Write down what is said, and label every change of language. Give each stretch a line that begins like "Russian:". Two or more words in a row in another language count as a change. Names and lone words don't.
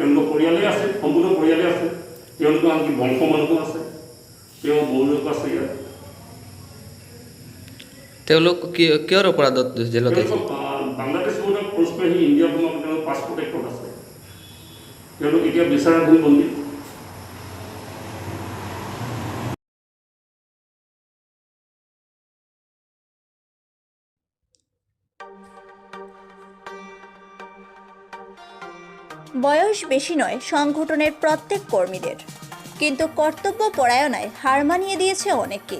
Assamese: তেওঁলোকৰ পৰিয়ালেই আছে, সম্পূৰ্ণ পৰিয়ালেই আছে। তেওঁলোকৰ আনকি বংশ মানুহো আছে, তেওঁ বৌলোক আছে ইয়াত। তেওঁলোক কিহৰ অপৰাধত জেলত আছে? বাংলাদেশ বৰ্ডাৰ ক্ৰছ কৰি আহি ইণ্ডিয়া ভ্ৰমণ তেওঁলোক পাছপৰ্ট এক্টত আছে। তেওঁলোক এতিয়া বিচাৰাধীন বন্দী।
Bangla: বয়স বেশি নয় সংগঠনের প্রত্যেক কর্মীদের, কিন্তু কর্তব্য পরায়ণায় হার মানিয়ে দিয়েছে অনেককেই।